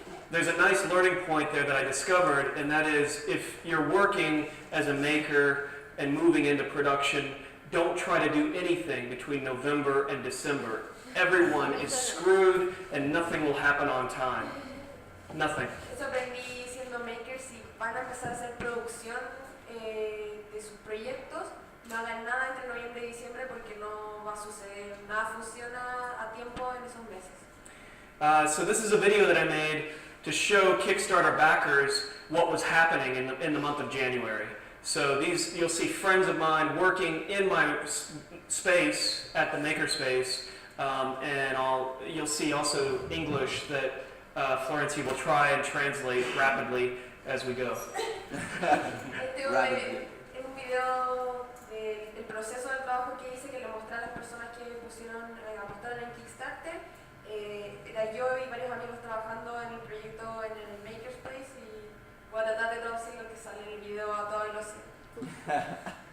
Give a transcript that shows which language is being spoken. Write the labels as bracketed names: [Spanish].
[English] There's a nice learning point there that I discovered, and that is if you're working as a maker and moving into production, don't try to do anything between November and December. Everyone is screwed and nothing will happen on time. Nothing. [Spanish] Eso aprendí siendo maker. Si van a empezar a hacer producción de sus proyectos, no hagan nada entre noviembre y diciembre porque no va a suceder. Nada funciona a tiempo en esos meses. [English] So this is a video that I made to show Kickstarter backers what was happening in the month of January. So you'll see friends of mine working in my space at the makerspace, and you'll see also English that Florencia will try and translate rapidly as we go. [Spanish] Este es un video del proceso del trabajo que hice, que le mostré a las personas que apostaron en Kickstarter. Era yo y varios amigos trabajando en el proyecto en el makerspace y voy a tratar de traducir lo que sale en el video a toda velocidad.